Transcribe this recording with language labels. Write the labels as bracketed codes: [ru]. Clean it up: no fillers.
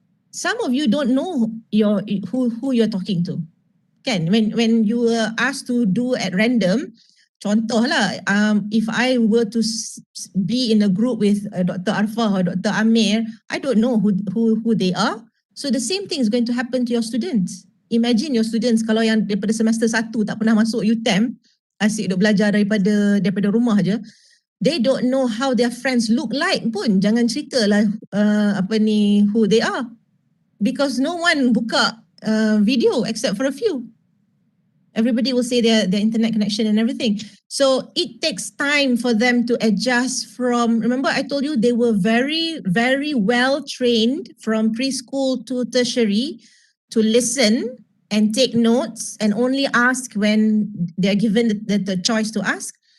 [en] Some of you don't know who you're talking to. Kan? When you are asked to do at random, [ms] contoh lah, [en] if I were to be in a group with Dr. Arfah or Dr. Amir, I don't know who they are. So the same thing is going to happen to your students. Imagine your students [ms] kalau yang daripada semester 1 tak pernah masuk UTM, asyik duk belajar daripada rumah je. [en] They don't know how their friends look like pun. [ms] Jangan ceritalah [en] who they are. Because no one [ms] buka [en] video except for a few. Everybody will say their internet connection and everything. So it takes time for them to adjust from, remember I told you they were very, very well trained from preschool to tertiary to listen and take notes and only ask when they're given the choice to ask.